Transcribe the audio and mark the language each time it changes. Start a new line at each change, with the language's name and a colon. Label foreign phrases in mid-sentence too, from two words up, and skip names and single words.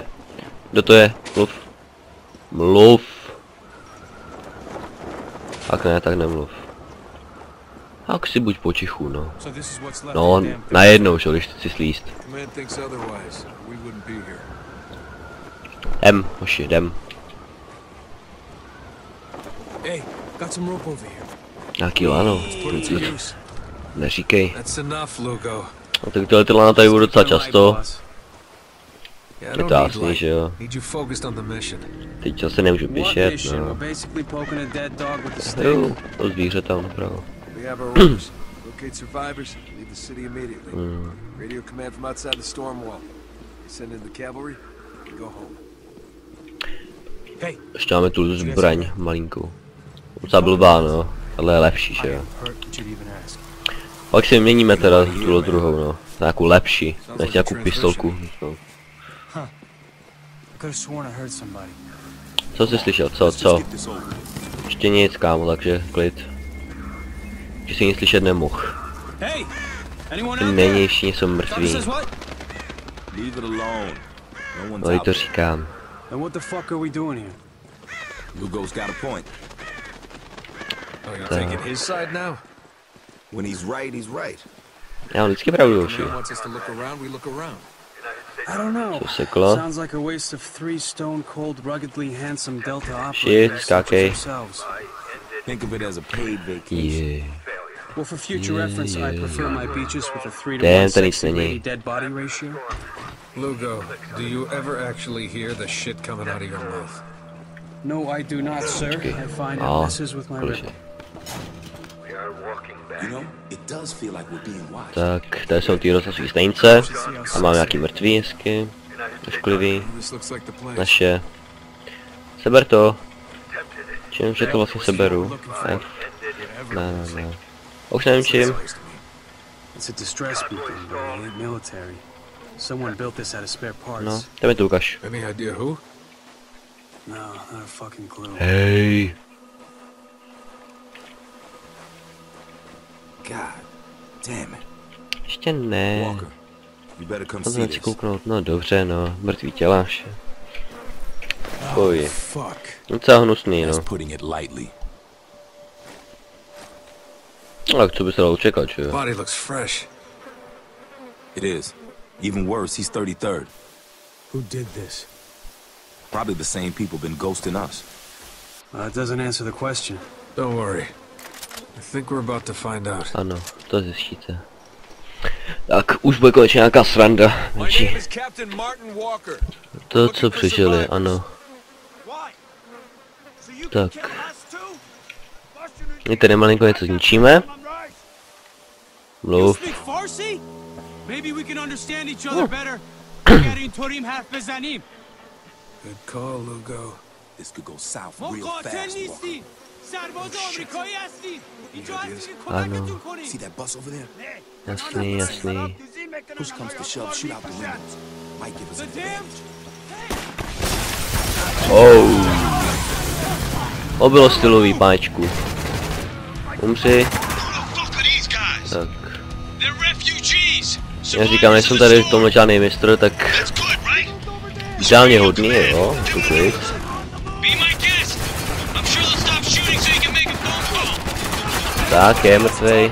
Czech: Kdo to je? Mluv. Tak ne, tak nemluv. Tak si buď potichu, no. No, najednou, že, když chci slíst. Hoši, jdem.
English: Hey, got some rope over here.
Czech: Nějaký lano. Neříkej.
English: That's enough, Lugo.
Czech: No tak tyhle lana tady budou docela často.
English: Yeah, I
Czech: Je to
English: don't need
Czech: jasný,
English: light.
Czech: že jo.
English: Need you focused on the mission.
Czech: Teď zase nemůžu
English: What
Czech: běžet,
English: mission?
Czech: no.
English: We're basically poking a dead dog with a stick.
Czech: Jo, to zvíře tam napravo.
English: We have our orders. Locate survivors, leave the city immediately. Radio command from outside the storm wall. Send in the cavalry and go home. Hey,
Czech: Ještě máme tu zbraň malinkou. Docela blbá, no. Tohle je lepší, že jo. Pak si měníme teda tu druhou, no. Nějakou lepší, než nějakou pistolku. No.
English: I could have sworn I heard somebody.
Czech: Co jsi slyšel? Co? Ještě nic, kámo, takže klid. Že si nic slyšet nemohl.
English: Hey, anyone
Czech: Ty
English: out there?
Czech: nejnější jsou
English: Doctor
Czech: mrtví.
English: says what? Leave it alone. No one's
Czech: No i
English: out
Czech: to
English: there.
Czech: říkám.
English: Then what the fuck are we doing here? Lugo's got a point. Oh, you're taking his side now? When he's right, he's right.
Czech: Já mám vždycky pravdu, hoši.
English: Command wants us to look around, we look around. I don't know.
Czech: Co seklo?
English: Sounds like a waste of 3 stone cold, ruggedly handsome Delta operators Shit, such as
Czech: skákej.
English: ourselves. Think of it as a paid vacation. Yeah. Well, for future reference, I prefer my beaches with a 3 to Damn, 1 to
Czech: nic sexy není.
English: lady dead body ratio. Lugo, do you ever actually hear the shit coming out of your mouth? No, I do not, sir. I find it
Czech: No,
English: messes with my
Czech: konečně.
English: rhythm. We are walking back. You know, it does feel like we're being watched.
Czech: Tak, tady jsou ty rozhlasové stanice. A máme nějaký mrtvý hezky. Ošklivý. This looks like the place. Naše. Seber to. Čím, že to vlastně seberu. Ne. Už nevím čím.
English: It's a distress beacon, but it ain't military. Someone built this out of spare parts.
Czech: No, to mi to ukaž.
English: Any idea who? No, not a fucking clue.
Czech: Hej.
English: God damn it.
Czech: Ještě ne.
English: Walker, you better come
Czech: To
English: see
Czech: nechci
English: this.
Czech: kouknout, no dobře no, mrtvý těla vše. Fuj.
English: Fuck.
Czech: Docela hnusný no.
English: That's putting it lightly.
Czech: No tak co by se dalo čekat, že jo?
English: Body looks fresh. It is. Even worse, he's 33rd. Who did this? Probably the same people been ghosting us. It doesn't answer the question. Don't worry. I think we're about to find out.
Czech: Ano, to zjistíte. Tak, už bude konečně nějaká sranda. Menší.
English: Captain Martin Walker.
Czech: To, co přežili, ano. Tak. My tady malinko něco zničíme. Mluv.
English: Maybe we can understand each other better. Getting Torim half bezanim. Good call, Lugo. This could go south real fast, Walker.
Czech: Ano,
English: See that bus over there?
Czech: jasný, jasný.
English: Push comes to shove, shoot out the window. Might give us an advantage.
Czech: Oh. To bylo stylový, páčku. Umři. Tak. Já říkám, nejsem tady v tomhle žádný mistr, tak ideálně hodný, jo, to klid. Tak, je mrtvej.